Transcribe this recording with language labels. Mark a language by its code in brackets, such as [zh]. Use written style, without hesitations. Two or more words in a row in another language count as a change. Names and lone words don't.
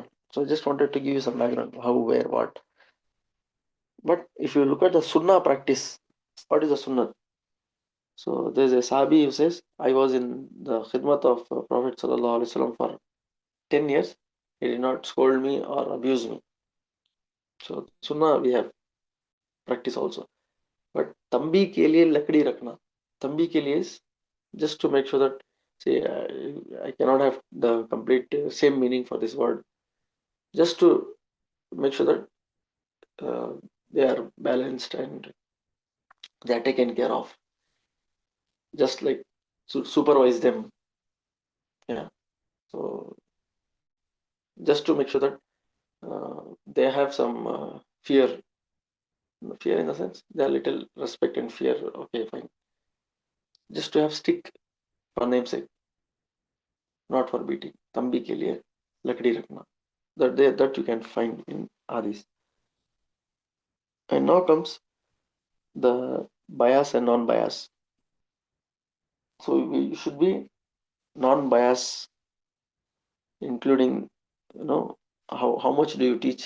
[en] So I just wanted to give you some background, how, where, what. But if you look at the sunnah practice, what is the sunnah? So there's a Sahabi who says, I was in the khidmat of Prophet [ar] Sallallahu Alaihi Wasallam [en] for 10 years. He did not scold me or abuse me. So sunnah we have practice also. [ur] But tambi ke liye lakdi rakna. Tambi ke liye [en] is just to make sure that, say, I cannot have the complete same meaning for this word. Just to make sure that they are balanced and they are taken care of. Just like supervise them. Yeah. So just to make sure that they have some fear in the sense they are little respect and fear. Okay, fine. Just to have stick for namesake, not for beating. [ur] Tambi ke liye lakdi rakna. [en] That you can find in Adis. And now comes the bias and non-bias. So we should be non-bias, including how much do you teach.